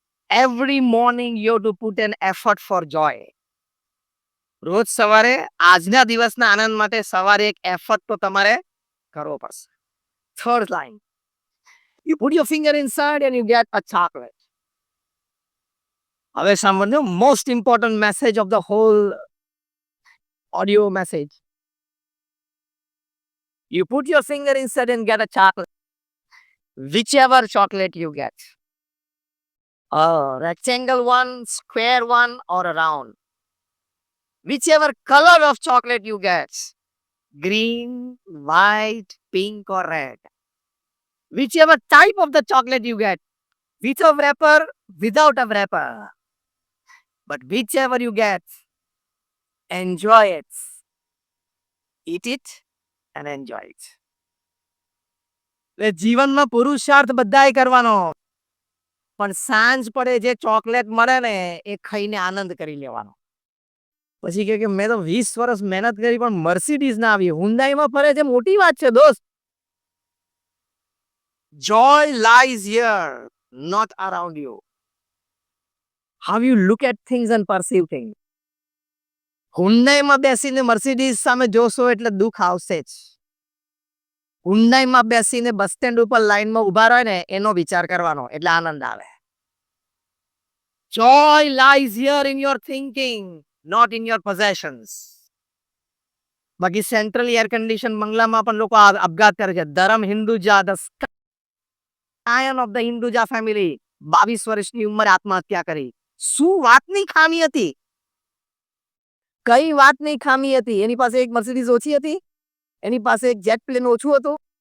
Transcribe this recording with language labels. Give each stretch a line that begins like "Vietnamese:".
English: Every morning you to put an effort for joy.
Gujarati: રોજ સવારે આજના દિવસના આનંદ માટે સવારે એક એફર્ટ તો તમારે કરવો પડશે. Third line.
English: You put your finger inside and you get a chocolate.
Gujarati: હવે સાંભળજો
English: Most important message of the whole audio message. You put your finger inside and get a chocolate. Whichever chocolate you get. A rectangle one, square one, or a round. Whichever color of chocolate you get. Green, white, pink, or red. Whichever type of the chocolate you get. With a wrapper, without a wrapper. But whichever you get, enjoy it. Eat it and enjoy it.
Gujarati: જીવનમાં પુરુષાર્થ બધાએ કરવાનો પણ સાંજ પડે જે chocolate મળે ને એ ખાઈને આનંદ કરી લેવાનો. પછી કે મેં તો 20 વર્ષ મહેનત કરી પણ મર્સિડીઝ ના આવી. હુન્ડાઈમાં ફરે છે મોટી વાત છે દોસ્ત.
English: Joy lies here, not around you. How you look at things and perceive things.
Gujarati: હુન્ડાઈમાં બેસીને મર્સિડીઝ સામે જોશો એટલે દુઃખ આવશે જ. હુન્ડાઈમાં બેસીને બસ સ્ટેન્ડ ઉપર લાઈનમાં ઉભા રહે ને એનો વિચાર કરવાનો એટલે આનંદ આવે.
English: Joy lies here in your thinking, not in your possessions.
Gujarati: બાકી સેન્ટ્રલ એર કન્ડિશન બંગલામાં પણ લોકો આપઘાત કરે છે. ધરમ Hinduja,
English: the scion of the Hinduja family
Gujarati: 22 વર્ષની ઉંમરે આત્મહત્યા કરી. શું વાતની ખામી હતી? કઈ વાતની ખામી હતી? એની પાસે એક મર્સિડીઝ ઓછી હતી? એની પાસે એક જેટ પ્લેન ઓછું હતું?